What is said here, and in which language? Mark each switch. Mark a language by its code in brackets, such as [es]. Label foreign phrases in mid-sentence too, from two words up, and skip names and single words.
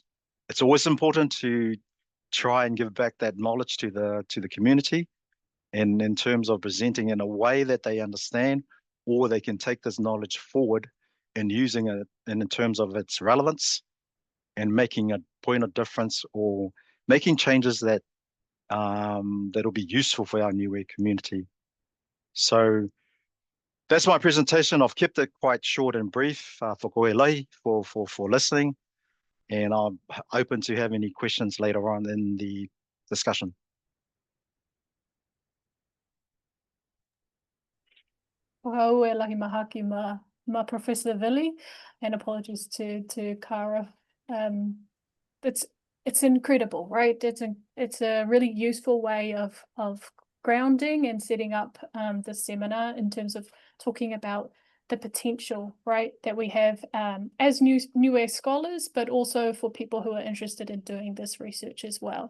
[en] It's always important to try and give back that knowledge to the community, and in terms of presenting in a way that they understand, or they can take this knowledge forward and using it in terms of its relevance and making a point of difference or making changes that that'll be useful for our Niue community. So that's my presentation. I've kept it quite short and brief for [niu] koe lai, [en] for listening, and I'm open to have any questions later on in the discussion. [niu] Wahau e lahi mahaki ma Professor Vili, [en] and apologies to Kara. It's incredible, right? It's a really useful way of grounding and setting up the seminar in terms of talking about the potential, right, that we have as Niue scholars, but also for people who are interested in doing this research as well.